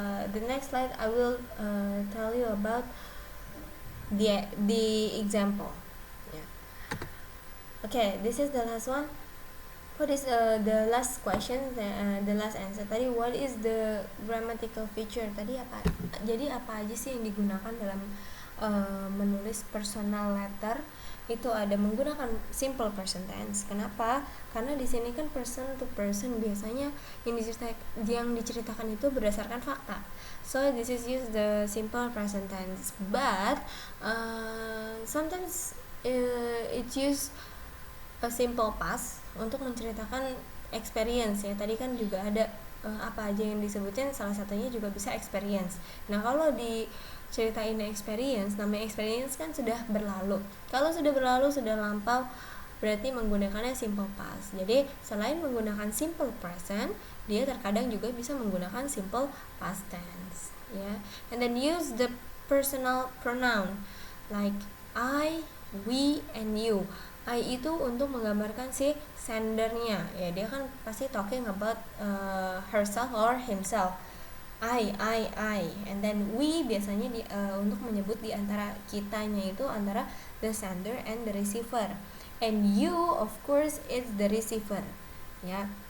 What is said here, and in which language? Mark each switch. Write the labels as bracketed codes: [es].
[en] The next slide I will tell you about the example. Yeah. Okay, this is the last one. What is the last question, the last answer tadi, what is the grammatical feature [id] tadi apa? Jadi apa aja sih yang digunakan dalam menulis personal letter? Itu ada menggunakan simple present tense. Kenapa? Karena di sini kan [en] person to person, [id] biasanya yang diceritakan itu berdasarkan fakta. [en] So this is use the simple present tense. But sometimes it use a simple past [id] untuk menceritakan [en] experience ya. [id] Tadi kan juga ada apa aja yang disebutin, salah satunya juga bisa experience. Nah, kalau diceritain experience, namanya experience kan sudah berlalu. Kalau sudah berlalu, sudah lampau, berarti menggunakannya simple past. Jadi selain menggunakan simple present, dia terkadang juga bisa menggunakan simple past tense ya. [en] And then use the personal pronoun like I, we, and you. [id] I itu untuk menggambarkan si sendernya ya, dia kan pasti [en] talking about herself or himself. I, and then we [id] biasanya untuk menyebut di antara kitanya itu antara [en] the sender and the receiver, and you of course is the receiver ya.